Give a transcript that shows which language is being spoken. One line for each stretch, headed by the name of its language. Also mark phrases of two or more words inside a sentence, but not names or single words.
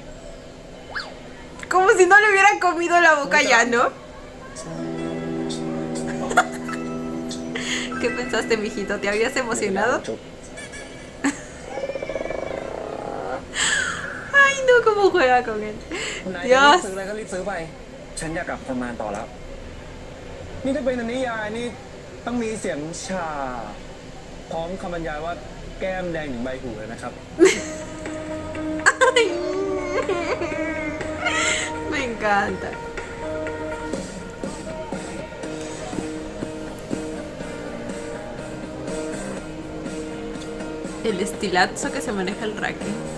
Spanish: Como si no le hubiera comido la boca ya, ¿no? ¿Qué pensaste, mijito? ¿Te habías emocionado?
Thai: จุ๊บ
Spanish: Ay, no, cómo juega con él.
Thai: นายจะรีบ
Spanish: Dios.
Thai: ซื้ออะไรก็รีบซื้อไปฉันอยากกลับทำงานต่อแล้ว นี่ถ้าเป็นในนิยายนี่ต้องมีเสียงชา พร้อมคำบรรยายว่าแก้มแดงถึงใบหูเลยนะครับ
Spanish: Me encanta. El estilazo que se maneja el raque.